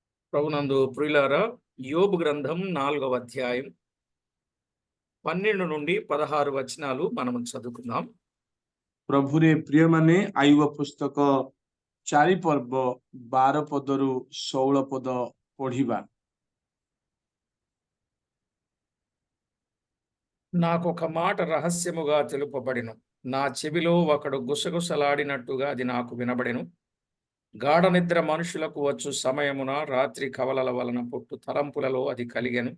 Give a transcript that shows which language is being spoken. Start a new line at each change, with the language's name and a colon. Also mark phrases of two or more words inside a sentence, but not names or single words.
Telugu: ప్రభునందు ప్రియులారా, యోబు గ్రంథం 4వ అధ్యాయం 12 నుండి 16 వచనాలు మనం చదువుకుందాం.
Odia: ప్రభుରେ ପ୍ରିୟମାନେ ଆୟୁବ ପୁସ୍ତକ 4 ପର୍ବ 12 ପଦରୁ 16 ପଦ ପଢିବା।
Telugu: నాకొక మాట రహస్యముగా తెలుపబడెను, నా చెవిలో ఒకడు గుసగుసలాడినట్టుగా అది నాకు వినబడెను. గాఢ నిద్ర మనుషులకు వచ్చు సమయమున రాత్రి కవలల వలన పుట్టు తలంపులలో అది కలిగెను.